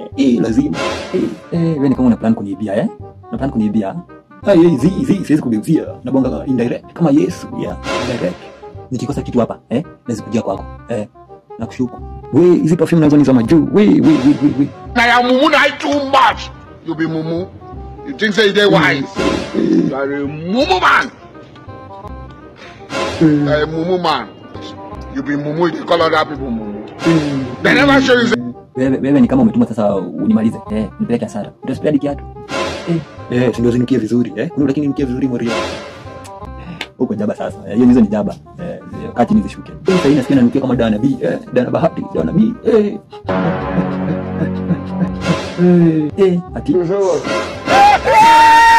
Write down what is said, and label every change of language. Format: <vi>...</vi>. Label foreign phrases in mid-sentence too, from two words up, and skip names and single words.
<sw>Lazima. Wewe ni kama una plan kuniibia Una plan kuniibia. Hizi siwezi kugeuzia. Nabonga indirect kama Yesu. Indirect. Nikikosa kitu hapa, naweza kujia kwako. Nakushuku. Wewe hizi perfume nazo ni za majuu. Wewe.</sw> <pcm>Na mumu na too much. You be mumu. You think say they wise. You are a mumu man. Mumu man. You be mumu, they call other people mumu. They never show you.</pcm> <sw>Wewe ni kama umetuma sasa unimalize. Nipeleke hasara. Utasipenda kiatu. Ndio zinukie vizuri. Kuna lakini ninukie vizuri Morio. Huko jaba sasa. Hizo ni jaba. Kati nizishuke. Sasa nasikia nanukia kama Dana B. Dana Bahati, Dana B. Ati.</sw>